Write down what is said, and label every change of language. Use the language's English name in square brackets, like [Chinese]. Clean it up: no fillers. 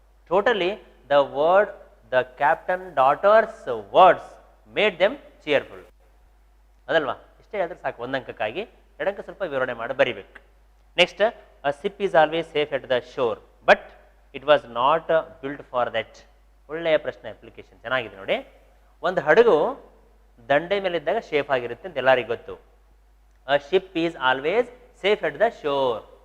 [English] Totally, the captain daughter's words made them cheerful. [Kannada] ಅದಲ್ವಾ? ಇಷ್ಟೇ ಹೇಳಿದ್ರೆ ಸಾಕು, ಒಂದಂಕಕ್ಕಾಗಿ ಎರಡಂಕ ಸ್ವಲ್ಪ ವಿವರಣೆ ಮಾಡಿ ಬರಿಬೇಕು. [English] Next, a ship is always safe at the shore, but it was not built for that. [Kannada] ಒಳ್ಳೆಯ ಪ್ರಶ್ನೆ, ಅಪ್ಲಿಕೇಶನ್ ಚೆನ್ನಾಗಿದೆ ನೋಡಿ. ಒಂದು ಹಡಗು ದಂಡೆ ಮೇಲೆ ಇದ್ದಾಗ ಸೇಫ್ ಆಗಿರುತ್ತೆ ಅಂತ ಎಲ್ಲರಿಗೂ ಗೊತ್ತು. [English] a ship is always safe at the shore.